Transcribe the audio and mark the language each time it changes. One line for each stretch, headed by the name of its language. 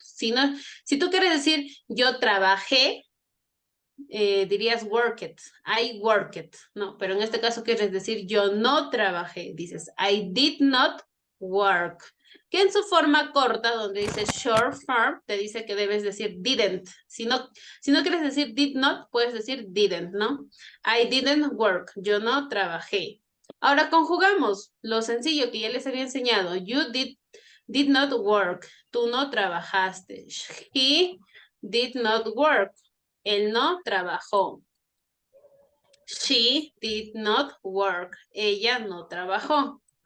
Spanish: Si tú quieres decir yo trabajé, dirías worked, I worked, ¿no? Pero en este caso quieres decir yo no trabajé, dices I did not work. Que en su forma corta, donde dice short form, te dice que debes decir didn't. Si no quieres decir did not, puedes decir didn't, ¿no?
English: I didn't work, yo no trabajé.
Spanish: Ahora conjugamos lo sencillo que ya les había enseñado. You did not work, tú no trabajaste.
English: He did not work, él no trabajó. She did not work. Ella no trabajó.